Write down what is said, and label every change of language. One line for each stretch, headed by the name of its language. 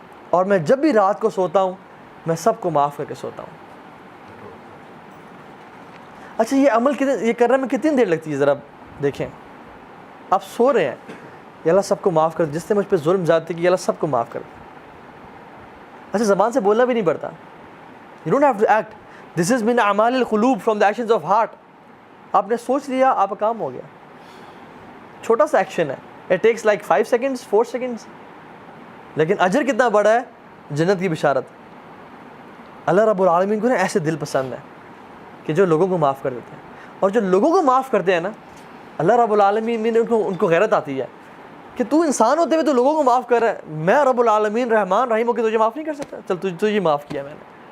Urdu: اور میں جب بھی رات کو سوتا ہوں میں سب کو معاف کر کے سوتا ہوں. اچھا یہ عمل یہ کرنے میں کتنی دیر لگتی ہے ذرا دیکھیں. آپ سو رہے ہیں, یا اللہ سب کو معاف کر, جس نے مجھ پہ ظلم زیادتی کی یا اللہ سب کو معاف کر. اچھا زبان سے بولنا بھی نہیں پڑتا.
English: You don't have to act. This is
Arabic: min اعمال القلوب,
English: from the actions of heart.
Urdu: آپ نے سوچ لیا آپ کا کام ہو گیا. چھوٹا سا ایکشن ہے,
English: it takes like 5 seconds 4 seconds,
Urdu: لیکن اجر کتنا بڑا ہے, جنت کی بشارت. اللہ رب العالمین کو نا ایسے دل پسند ہے کہ جو لوگوں کو معاف کر دیتے ہیں. اور جو لوگوں کو معاف کرتے ہیں نا, اللہ رب العالمین نے ان کو غیرت آتی ہے کہ تو انسان ہوتے ہوئے تو لوگوں کو معاف کر رہا ہے, میں رب العالمین رحمان رحیم ہو کے تجھے معاف نہیں کر سکتا, چل تجھے معاف کیا میں نے.